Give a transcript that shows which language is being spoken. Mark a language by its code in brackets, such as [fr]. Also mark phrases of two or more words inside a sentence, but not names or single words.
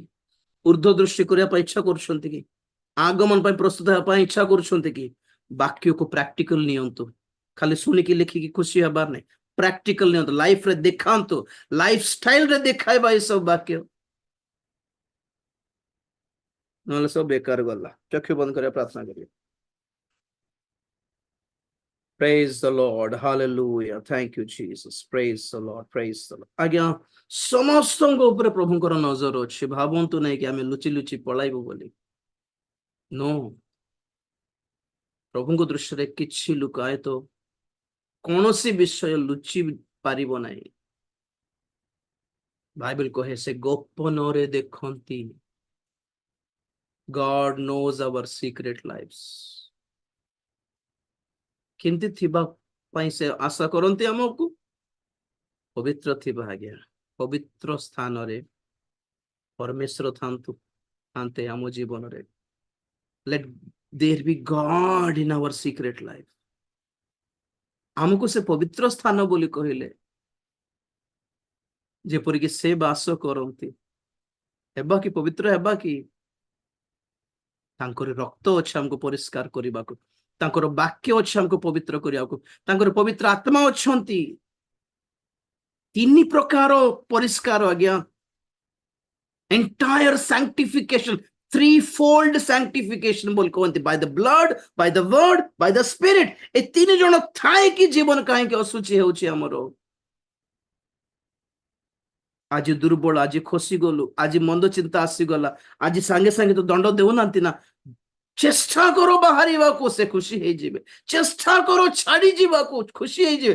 [or] ଉର୍ଦ୍ଧ୍ୱ ଦୃଷ୍ଟି କରିବା ପାଇଁ ଇଚ୍ଛା କରୁଛନ୍ତି କି? ଆଗମନ ପାଇଁ ପ୍ରସ୍ତୁତ ହେବା ପାଇଁ ଇଚ୍ଛା କରୁଛନ୍ତି କି? ବାକ୍ୟକୁ ପ୍ରାକ୍ଟିକାଲ ନିଅନ୍ତୁ, ଖାଲି ଶୁଣିକି ଲେଖିକି ଖୁସି ହେବାର ନାହିଁ। ପ୍ରାକ୍ଟିକାଲ ନିଅନ୍ତୁ, ଲାଇଫରେ ଦେଖାନ୍ତୁ, ଲାଇଫ ଷ୍ଟାଇଲରେ ଦେଖାଇବା ଏସବୁ ବାକ୍ୟ, ନହେଲେ ସବୁ ବେକାର ଗଲା। ଚକ୍ଷୁ ବନ୍ଦ କରିବା, ପ୍ରାର୍ଥନା କରିବା। [en] Praise the Lord. Hallelujah. Thank you, Jesus. Praise the Lord. Praise the Lord. [or] ଆଜ୍ଞା, ସମସ୍ତଙ୍କ ଉପରେ ପ୍ରଭୁଙ୍କର ନଜର ଅଛି। ଭାବନ୍ତୁ ନାହିଁ କି ଆମେ ଲୁଚି ଲୁଚି ପଳାଇବୁ ବୋଲି। नो, ପ୍ରଭୁଙ୍କ ଦୃଷ୍ଟିରେ କିଛି ଲୁକାୟିତ କୌଣସି ବିଷୟ ଲୁଚି ପାରିବ ନାହିଁ। ବାଇବେଲ କହେ ସେ ଗୋପନରେ ଦେଖନ୍ତି। [en] God knows our secret lives. [or] କେମିତି ଥିବା ପାଇଁ ସେ ଆଶା କରନ୍ତି ଆମକୁ? ପବିତ୍ର ଥିବା ଆଜ୍ଞା, ପବିତ୍ର ସ୍ଥାନରେ ପରମେଶ୍ୱର ଥାନ୍ତେ ଆମ ଜୀବନରେ। [en] Let there be God in our secret life. [or] ଆମକୁ ସେ ପବିତ୍ର ସ୍ଥାନ ବୋଲି କହିଲେ, ଯେପରିକି ସେ ବାସ କରନ୍ତି। ହେବା କି ପବିତ୍ର ହେବା କି? ତାଙ୍କର ରକ୍ତ ଅଛି ଆମକୁ ପରିଷ୍କାର କରିବାକୁ, ତାଙ୍କର ବାକ୍ୟ ଅଛି ଆମକୁ ପବିତ୍ର କରିବାକୁ, ତାଙ୍କର ପବିତ୍ର ଆତ୍ମା ଅଛନ୍ତି। ତିନି ପ୍ରକାର ପରିଷ୍କାର ଆଜ୍ଞା, [en] entire sanctification, threefold sanctification [or] ବୋଲି କହନ୍ତି, [en] by the blood, by the word, by the spirit। [or] ଏ ତିନି ଜଣ ଥାଇକି ଜୀବନ କାହିଁକି ଅଶୁଚି ହେଉଛି ଆମର? ଆଜି ଦୁର୍ବଳ, ଆଜି ଖସି ଗଲୁ, ଆଜି ମନ୍ଦ ଚିନ୍ତା ଆସିଗଲା, ଆଜି ସାଙ୍ଗେ ସାଙ୍ଗେ ତ ଦଣ୍ଡ ଦେଉନାହାନ୍ତି ନା। ଚେଷ୍ଟା କର ବାହାରିବାକୁ, ସେ ଖୁସି ହେଇଯିବେ। ଚେଷ୍ଟା କର ଛାଡି ଯିବାକୁ, ଖୁସି ହେଇଯିବେ।